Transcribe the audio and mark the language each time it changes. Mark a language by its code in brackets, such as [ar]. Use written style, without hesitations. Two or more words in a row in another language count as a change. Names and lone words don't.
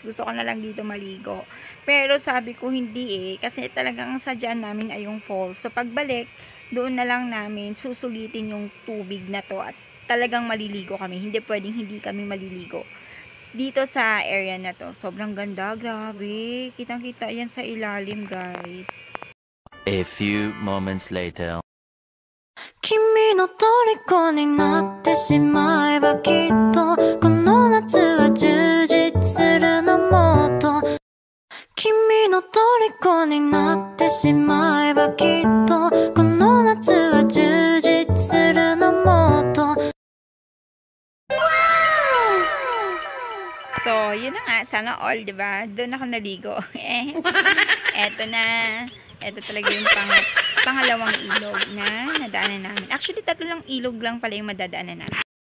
[tl] Gusto ko na lang dito maligo. Pero sabi ko hindi kasi talagang ang sadyan namin ay yung falls. So, pagbalik, doon na lang namin susulitin yung tubig na to at talagang maliligo kami. Hindi pwedeng hindi kami maliligo dito sa area na to. Sobrang ganda, grabe. Kitang-kita yan sa ilalim, guys. [en] A few moments later. [ja] 君の虜になってしまえばきっとこの夏は充実するのもっと君の虜になってしまえばきっとこの夏は充実するのもっと [tl] So, yun na nga. Sana all, diba? Doon ako naligo. Eto na. Eto talaga yung pangalawang ilog na nadaanan namin. Actually, 3 lang ilog lang pala yung madadaanan namin.